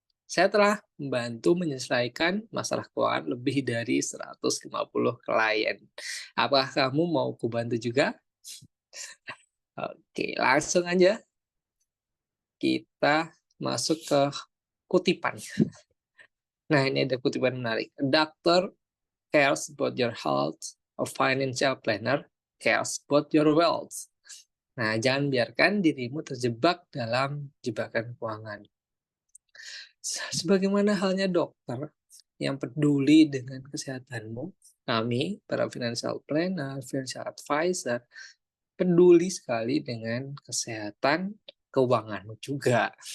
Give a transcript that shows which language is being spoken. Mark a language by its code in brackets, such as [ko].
[id] Saya telah membantu menyelesaikan masalah keuangan lebih dari 150 klien. Apakah kamu mau kubantu juga? Oke, langsung aja kita masuk ke kutipan. Nah, ini ada kutipan menarik. [en] A doctor cares about your health, a financial planner cares about your wealth. [id] Nah, jangan biarkan dirimu terjebak dalam jebakan keuangan. Sebagaimana halnya dokter yang peduli dengan kesehatanmu, kami, para financial planner, financial advisor, peduli sekali dengan kesehatan keuanganmu juga.